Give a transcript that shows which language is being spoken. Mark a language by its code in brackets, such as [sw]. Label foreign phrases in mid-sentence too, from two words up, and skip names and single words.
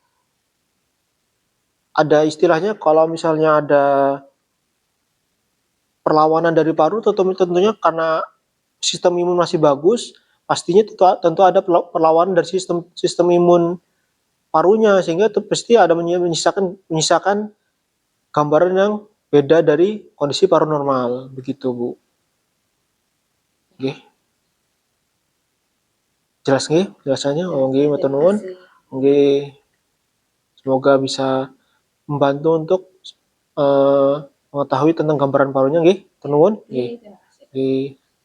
[id] ada istilahnya kalau misalnya ada perlawanan dari paru tentunya karena sistem imun masih bagus, pastinya tentu ada perlawanan dari sistem imun parunya sehingga itu pasti ada menyisakan gambaran yang beda dari kondisi paru normal begitu Bu. Oke. Jelas nggih jelasannya? Oh [jv] nggih matur nuwun. [id] Nggih. Semoga bisa membantu untuk mengetahui tentang gambaran parunya nggih. [jv] Matur nuwun. Nggih. [id] Terima kasih. Nggih.